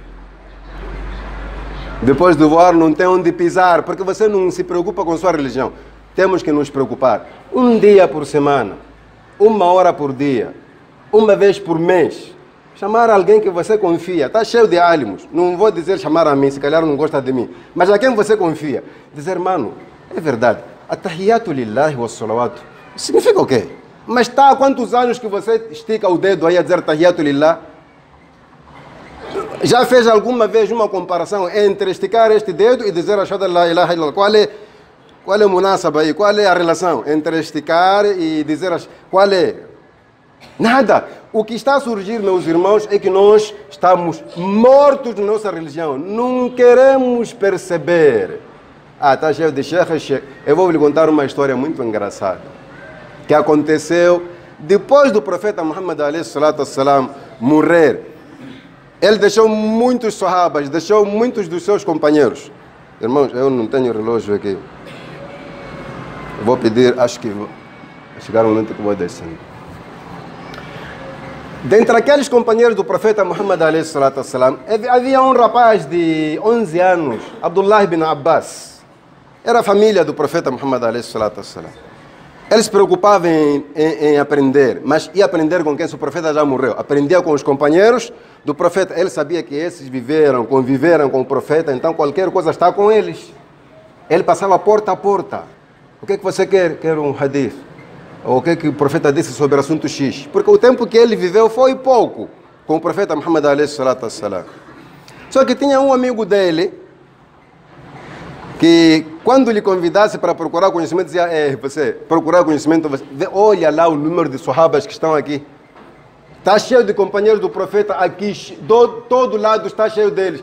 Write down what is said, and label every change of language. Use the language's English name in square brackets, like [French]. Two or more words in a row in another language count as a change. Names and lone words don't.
[Portuguese] Depois de voar não tem onde pisar, porque você não se preocupa com sua religião. Temos que nos preocupar. Um dia por semana, 1 hora por dia, uma vez por mês. Chamar alguém que você confia. Está cheio de álimos. Não vou dizer chamar a mim, se calhar não gosta de mim. Mas a quem você confia. Dizer, mano, é verdade. [Arabic] التحيات لله والصلوات. [Portuguese] Significa o quê? Mas está há quantos anos que você estica o dedo aí a dizer [Arabic] التحيات لله? [Portuguese] Já fez alguma vez uma comparação entre esticar este dedo e dizer [Arabic] أشهد أن لا إله إلا الله? [Portuguese] Qual é o munasaba aí? Qual é a relação entre esticar e dizer qual é? Nada. O que está a surgir, meus irmãos, é que nós estamos mortos na nossa religião. Não queremos perceber. Está cheio de sheikh. Eu vou lhe contar uma história muito engraçada que aconteceu depois do profeta Muhammad [Arabic] عليه الصلاة والسلام [Portuguese] morrer. Ele deixou muitos sahabas, deixou muitos dos seus companheiros. Irmãos, eu não tenho relógio aqui. Eu vou pedir, acho que vai chegar um momento que eu vou descendo. Dentre aqueles companheiros do profeta Muhammad [Arabic] عليه الصلاة والسلام, [Portuguese] havia um rapaz de 11 anos, Abdullah ibn Abbas. Era a família do profeta Muhammad [Arabic] عليه الصلاة والسلام. [Portuguese] Ele se preocupava em aprender, mas ia aprender com quem? Se o profeta já morreu. Aprendia com os companheiros do profeta. Ele sabia que esses conviveram com o profeta, então qualquer coisa está com eles. Ele passava porta a porta. O que é que você quer? Quero um hadith. Ou o que é que o profeta disse sobre o assunto X? Porque o tempo que ele viveu foi pouco com o profeta Muhammad [Arabic] عليه الصلاة والسلام. [Portuguese] Só que tinha um amigo dele que quando lhe convidasse para procurar conhecimento, dizia, você procurar conhecimento, olha lá o número de sahabas que estão aqui. Está cheio de companheiros do profeta aqui, todo lado está cheio deles.